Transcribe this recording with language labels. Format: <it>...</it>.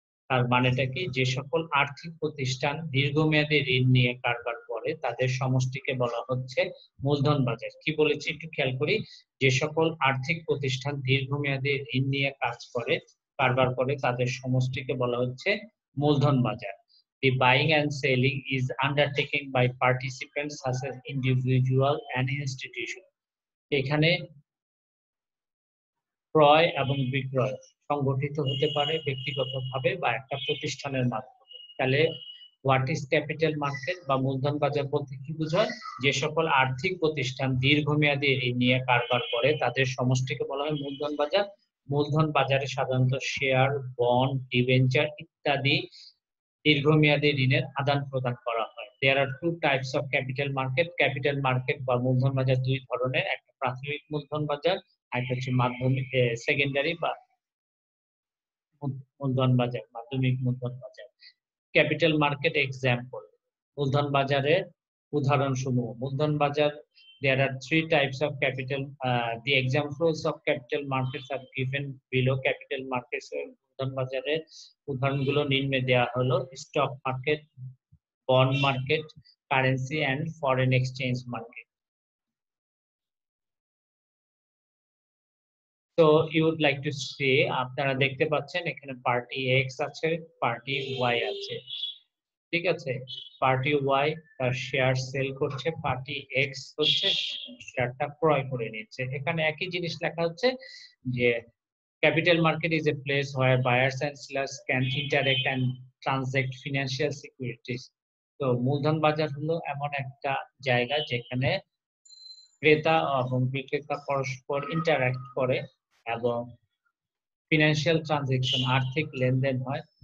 <bn>তার মানেটা কি, যে সকল আর্থিক প্রতিষ্ঠান দীর্ঘমেয়াদী ঋণ নিয়ে কারবার করে তাদের সমষ্টিকে বলা হচ্ছে মূলধন বাজার। কি বলেছি একটু খেয়াল করি, যে সকল আর্থিক প্রতিষ্ঠান দীর্ঘমেয়াদী ঋণ নিয়ে কাজ করে, কারবার করে তাদের সমষ্টিকে বলা হচ্ছে মূলধন বাজার।</bn> <en>The buying and selling is undertaken by participants such as individual and institution.</en> <bn>এখানে ক্রয় এবং বিক্রয় সংগঠিত হতে পারে ব্যক্তিগতভাবে বা একটা প্রতিষ্ঠানের মাধ্যমে। তাহলে হোয়াট ইজ ক্যাপিটাল মার্কেট বা মূলধন বাজার বলতে কি বোঝায়, যে সকল আর্থিক প্রতিষ্ঠান দীর্ঘমেয়াদী ঋণ নিয়ে কারবার করে তাদের সমষ্টিকে বলা হয় মূলধন বাজার। মূলধন বাজারে সাধারণত শেয়ার, বন্ড, ডিবেঞ্চার ইত্যাদি দীর্ঘমেয়াদী ঋণের আদান প্রদান করা হয়।</bn> <en>There are two types of capital market.</en> <bn>Capital market বা মূলধন বাজার দুই ধরনের, একটা প্রাথমিক মূলধন বাজার, আরেকটা হচ্ছে মাধ্যমিক সেকেন্ডারি বা মূলধন বাজার, মাধ্যমিক মূলধন বাজার। ক্যাপিটাল মার্কেট এক্সাম্পল, মূলধন বাজারের উদাহরণ সমূহ। মূলধন বাজার</bn> <en>There are three types of capital. The examples of capital markets are given below.</en> <bn>Capital markets মূলধন বাজারের উদাহরণগুলো নিম্নে দেওয়া হলো: stock market, bond market, currency and foreign exchange market.</bn> <en>So you would like to see,</en> <bn>আপনারা দেখতে পাচ্ছেন এখানে পার্টি এক্স আছে, পার্টি ওয়াই আছে, ঠিক আছে। পার্টি ওয়াই তার শেয়ার সেল করছে, পার্টি এক্স হচ্ছে শেয়ারটা ক্রয় করে নিচ্ছে। এখানে একই জিনিস লেখা হচ্ছে যে</bn> <en>capital market is a place where buyers and sellers can interact and transact financial securities.</en> <bn>তো মূলধন বাজার হলো এমন একটা জায়গা যেখানে ক্রেতা এবং বিক্রেতা পরস্পর ইন্টারঅ্যাক্ট করে এবং ফিনান্সিয়াল ট্রানজাকশন, আর্থিক লেনদেন হয়।</bn>